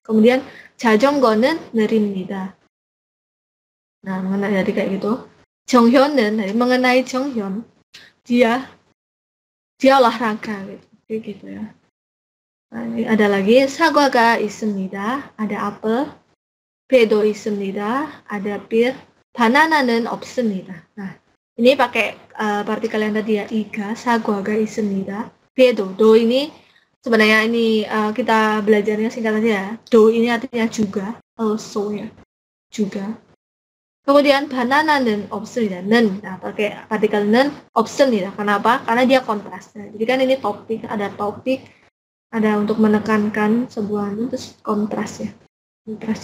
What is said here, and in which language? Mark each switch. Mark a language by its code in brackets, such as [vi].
[ko] Kemudian 자전거는 느립니다. [id] Nah, mengenai jadi kayak gitu. 정현은 mengenai 정현, dia olahraga gitu ya. Nah, ini ada lagi [ko] 사과가 있습니다. [id] Ada apel. [ko] 배도 있습니다. [id] Ada bir. [ko] 바나나는 없습니다. [id] Nah, ini pakai partikel yang tadi ya, iga. [ko] 사과가 있습니다. 배도. [id] Do ini sebenarnya ini kita belajarnya singkat aja ya. Do ini artinya juga. Also ya. Juga. [ko] Kemudian 바나나는 없습니다. 는. [id] Nah, pakai partikel 는 없습니다. Kenapa? Karena dia kontras. Nah, jadi kan ini topik, ada untuk menekankan sebuah terus kontras ya. Kontras.